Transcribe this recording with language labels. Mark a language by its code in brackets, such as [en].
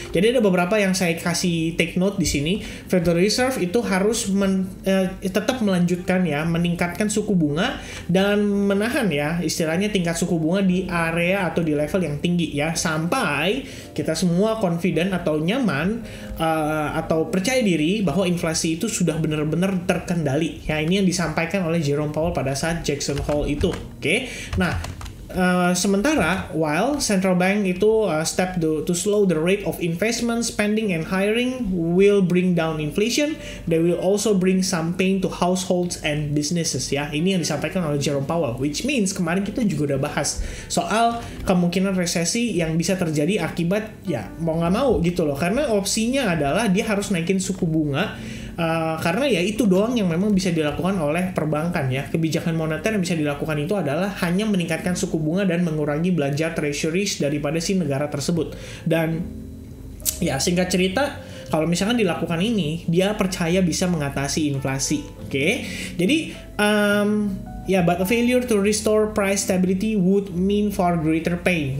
[id] Jadi ada beberapa yang saya kasih [en] take note [id] di sini. Federal Reserve itu harus tetap melanjutkan ya, meningkatkan suku bunga dan menahan ya istilahnya tingkat suku bunga di area atau di level yang tinggi ya, sampai kita semua confident atau nyaman atau percaya diri bahwa inflasi itu sudah benar-benar terkendali. Ya, ini yang disampaikan oleh Jerome Powell pada saat Jackson Hole itu. Oke. Nah, sementara [en] while central bank [id] itu [en] step to slow the rate of investment, spending and hiring will bring down inflation, they will also bring some pain to households and businesses ya. [id] Ini yang disampaikan oleh Jerome Powell, [en] which means [id] kemarin kita juga udah bahas soal kemungkinan resesi yang bisa terjadi akibat ya mau nggak mau gitu loh, karena opsinya adalah dia harus naikin suku bunga. Karena ya itu doang yang memang bisa dilakukan oleh perbankan ya. Kebijakan moneter yang bisa dilakukan itu adalah hanya meningkatkan suku bunga dan mengurangi belanja treasuries daripada si negara tersebut. Dan ya singkat cerita, kalau misalkan dilakukan ini, dia percaya bisa mengatasi inflasi. Oke. Jadi [en] but a failure to restore price stability would mean far greater pain.